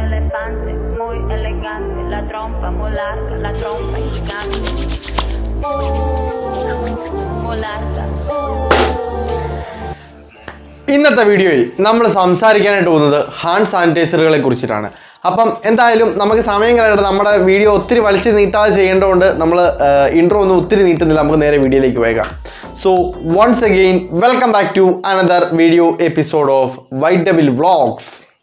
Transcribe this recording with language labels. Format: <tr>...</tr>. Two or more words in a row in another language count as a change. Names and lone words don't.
<es>provocante, muy elegante, la trompa muy larga, la trompa gigante. Muy larga.</es> <ml>ഇന്നത്തെ വീഡിയോയിൽ നമ്മൾ സംസാരിക്കാനായിട്ട് പോകുന്നത്</ml> <en>hand sanitizers</en> <ml>കുറിച്ചിട്ടാണ്. അപ്പം എന്തായാലും നമുക്ക് സമയം കളയാതെ നമ്മുടെ വീഡിയോ ഒത്തിരി വലിച്ചു നീട്ടാതെ ചെയ്യേണ്ടതുകൊണ്ട് നമ്മൾ ഇൻട്രോ ഒന്നും ഒത്തിരി നീട്ടുന്നില്ല, നമുക്ക് നേരെ വീഡിയോയിലേക്ക് പോയേക്കാം.</ml> <en>So once again welcome back to another video episode of White Devil Vlogs.</en>